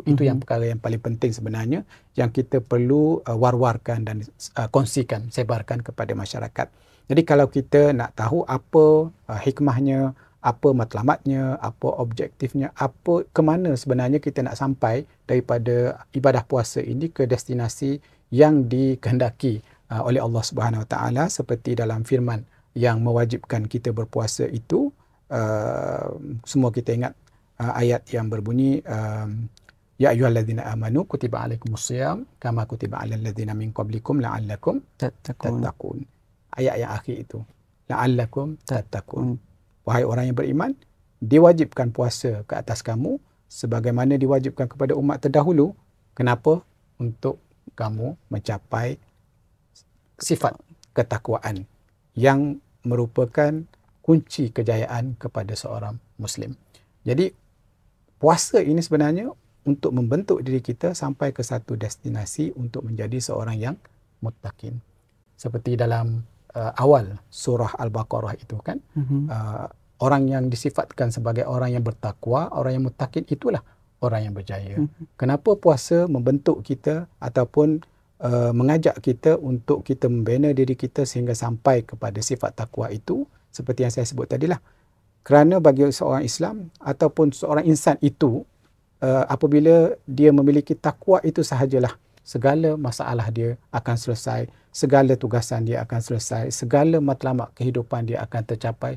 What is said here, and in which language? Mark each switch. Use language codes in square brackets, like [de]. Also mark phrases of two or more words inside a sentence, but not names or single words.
[ms] Itu yang perkara yang paling penting sebenarnya, yang kita perlu war-warkan dan kongsikan, sebarkan kepada masyarakat. Jadi kalau kita nak tahu apa hikmahnya, apa matlamatnya, apa objektifnya, apa ke mana sebenarnya kita nak sampai daripada ibadah puasa ini ke destinasi yang dikehendaki oleh [ar] الله سبحانه وتعالى, [ms] seperti dalam firman yang mewajibkan kita berpuasa itu. Semua kita ingat ayat yang berbunyi [ar] يا أيها الذين آمنوا كتب عليكم الصيام كما كتب على الذين من قبلكم لعلكم تتقون. [ms] Ayat yang akhir itu, [ar] لعلكم تتقون. [ms] Wahai orang yang beriman, diwajibkan puasa ke atas kamu sebagaimana diwajibkan kepada umat terdahulu. Kenapa? Untuk kamu mencapai sifat ketakwaan yang merupakan kunci kejayaan kepada seorang Muslim. Jadi puasa ini sebenarnya untuk membentuk diri kita sampai ke satu destinasi untuk menjadi seorang yang muttaqin. Seperti dalam awal surah Al-Baqarah itu kan, orang yang disifatkan sebagai orang yang bertakwa, orang yang muttaqin, itulah orang yang berjaya. Kenapa puasa membentuk kita ataupun mengajak kita untuk kita membina diri kita sehingga sampai kepada sifat takwa itu? Seperti yang saya sebut tadilah, kerana bagi seorang Islam ataupun seorang insan itu, apabila dia memiliki takwa itu sahajalah segala masalah dia akan selesai, segala tugasan dia akan selesai, segala matlamat kehidupan dia akan tercapai.